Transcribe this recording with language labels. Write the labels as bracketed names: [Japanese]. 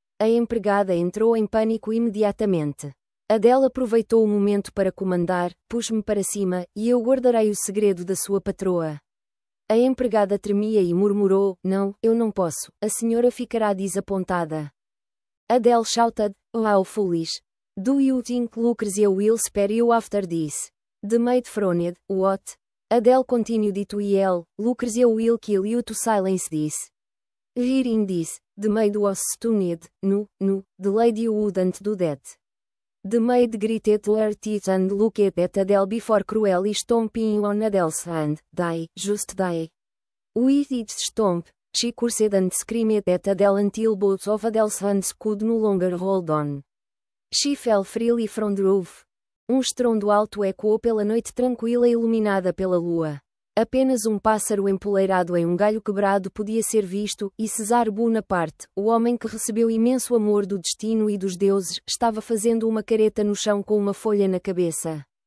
[Portuguese] A empregada entrou em pânico imediatamente. Adele aproveitou o momento para comandar, puxe-me para cima, e eu guardarei o segredo da sua patroa. A empregada tremia e murmurou, não, eu não posso, a senhora ficará desapontada. [English] Adele shouted, oh how foolish. Do you think Lucrezia will spare you after this? The maid frowned, what? Adele continued to yell, Lucrezia will kill you to silence this. Hearing this, the maid was stunned. No, the lady wouldn't do that. The maid gritted her teeth and looked at Adele before cruelly stomping on Adele's hand. Die, just die. With each stomp, she cursed and screamed at Adele until both of Adele's hands could no longer hold on. She fell freely from the roof. [Portuguese] Um estrondo alto ecoou pela noite tranquila e iluminada pela lua. Apenas um pássaro empoleirado em um galho quebrado podia ser visto, e César Bonaparte, o homem que recebeu imenso amor do destino e dos deuses, estava fazendo uma careta no chão com uma folha na cabeça.